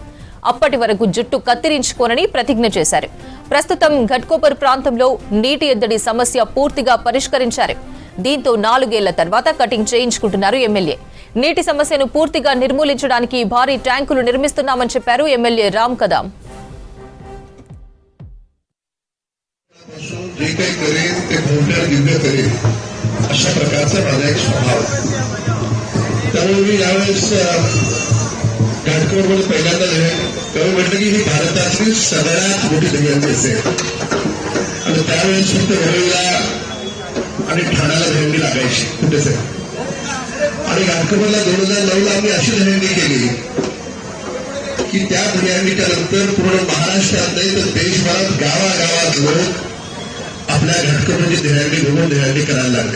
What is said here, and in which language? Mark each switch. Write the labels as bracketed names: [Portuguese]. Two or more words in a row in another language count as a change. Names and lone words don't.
[Telugu] అప్పటి వరకు జుట్టు కత్తిరించుకోనని ప్రతిజ్ఞ చేశారు. ప్రస్తుతం ఘట్కోపర్ ప్రాంతంలో నీటి ఎద్దడి సమస్య పూర్తిగా పరిష్కరించారు. దీంతో 4 ఏళ్ల తర్వాత కటింగ్ చేయించుకుంటున్నారు ఎమ్మెల్యే. నీటి సమస్యను పూర్తిగా నిర్మూలించడానికి భారీ ట్యాంకులు నిర్మిస్తున్నామని చెప్పారు ఎమ్మెల్యే రామ్ కదం. [Marathi] जे काही करेल ते भोवट्याला दिव्य करेल अशा प्रकारचा माझा एक स्वभाव. त्यामुळे मी यावेळेस घाटकोपरमध्ये पहिल्यांदा तेव्हा म्हटलं की ही भारतातली सगळ्यात मोठी दहीहंडी असेल आणि त्यावेळेस फक्त वरळीला आणि ठाण्याला दहीहंडी लागायची कुठेच आणि घाटकोपरला 2009ला आम्ही अशी दहीहंडी केली की त्या दहीहंडीच्या नंतर पूर्ण महाराष्ट्रात नाही तर देशभरात गावागावात लोक आपल्या घाटकोपरची दहीहंडी घेऊन दहीहंडी करायला लागले.